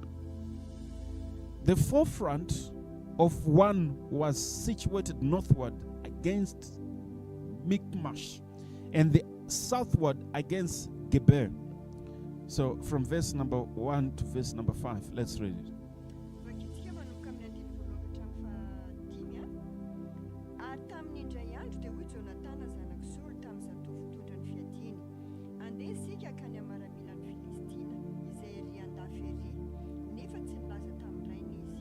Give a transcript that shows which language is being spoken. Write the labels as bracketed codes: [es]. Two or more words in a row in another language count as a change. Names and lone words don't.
[en] The forefront of one was situated northward against Michmash, and the southward against Geber. So from verse number 1 to verse number 5, let's read it. [mg] Vakitsika manomboka amin'ny andiny voalohany hatramin'ny fahadimy ary tamin'ny indray andro dia hoy Jonatana zanako Saoly tamin'ny zatovy tondra ny Fifadin, andeha isika akany amaramilan'ny Filistina izay ery andafy ery, nefa tsy nilaza tamin'ny rainy izy.